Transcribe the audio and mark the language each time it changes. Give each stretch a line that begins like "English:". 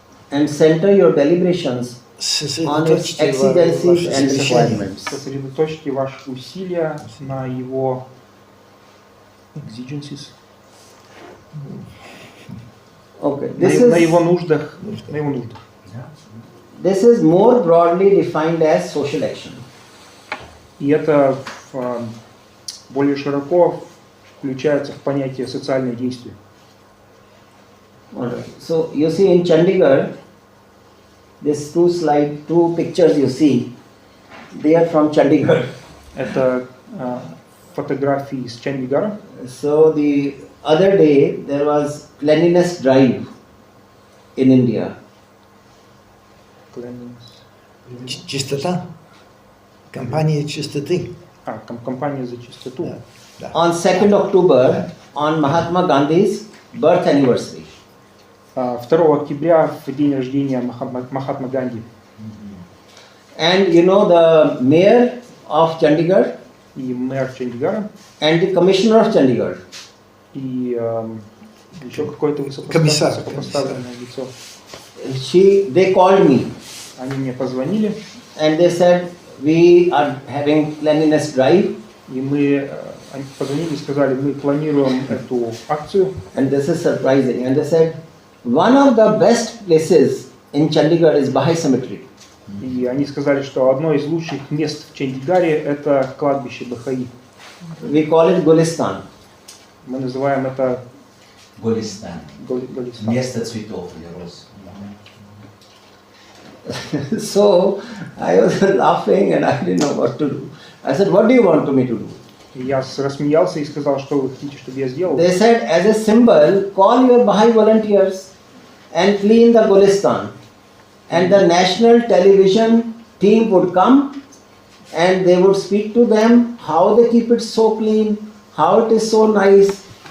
English: and center your deliberations on its exigencies and requirements.
Russian: Сосредоточьте ваши усилия на его exigencies.
English: Okay,
Russian: на его нуждах.
English: This is more broadly defined as social action.
Russian: И это более широко включается в понятие социальное действие.
English: Alright. So you see in Chandigarh, these two pictures you see, they are from Chandigarh.
Russian: Это фотографии из Чандигара.
English: So the other day there was cleanliness drive in India.
Russian: Чистота. Компания чистоты. Компания за чистоту. Да.
English: On 2nd October, on Mahatma Gandhi's birth anniversary.
Russian: 2 октября, в день рождения Махатмы Ганди.
English: And you know the mayor of Chandigarh?
Russian: И мэр Чандигара.
English: And the commissioner of Chandigarh.
Russian: И еще какое-то высокопоставленное лицо.
English: They called me.
Russian: Они мне позвонили.
English: And they said, we are having cleanliness drive.
Russian: И они позвонили и сказали, мы планируем эту акцию.
English: And this is surprising. And they said, one of the best places in Chandigarh is Baha'i Cemetery.
Russian: И они сказали, что одно из лучших мест в Чандигаре это кладбище бахаи.
English: We call it Gulistan.
Russian: Мы называем это Голистан. Голистан. Место цветов или роз.
English: So I was laughing and I didn't know what to do. I said, what do you want me to do?
Russian: Я рассмеялся и сказал, что вы хотите, чтобы я сделал.
English: They said, as a symbol, call your Baha'i volunteers and clean the Gulistan. And the national television team would come and they would speak to them how they keep it so clean, how it is so nice.